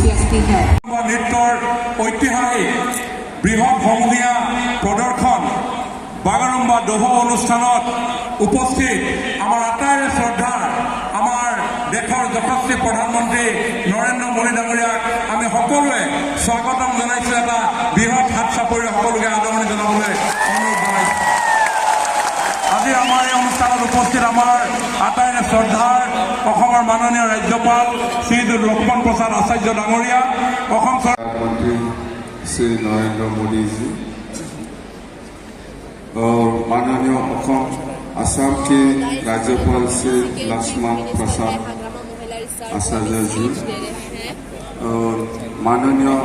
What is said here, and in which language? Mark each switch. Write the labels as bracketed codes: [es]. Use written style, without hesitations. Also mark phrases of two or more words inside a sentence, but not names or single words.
[hi] जाती है। [as] নৃত্যৰ ঐতিহাসিক বৃহৎ সমূহীয়া প্ৰদৰ্শন বাগৰুম্বা দোহ অনুষ্ঠানত উপস্থিত আমাৰ আটাইৰে শ্ৰদ্ধাৰ আমাৰ দেশৰ যশস্বী প্ৰধানমন্ত্ৰী নৰেন্দ্ৰ মোদী ডাঙৰীয়াক আমি সকলোৱে স্বাগতম জনাইছোঁ। এটা বৃহৎ হাত চাপৰি সকলোকে আদৰণি জনাবলৈ অনুৰোধ জনাইছোঁ। আজি আমাৰ এই অনুষ্ঠানত উপস্থিত আমাৰ আটাইৰে শ্ৰদ্ধাৰ অসমৰ মাননীয় ৰাজ্যপাল শ্ৰীযুত লক্ষ্মণ প্ৰসাদ আচাৰ্য ডাঙৰীয়া, অসম [hi] प्रधानमंत्री श्री नरेंद्र मोदी जी और माननीय असम के राज्यपाल श्री लक्ष्मण प्रसाद आचार्य जी और माननीय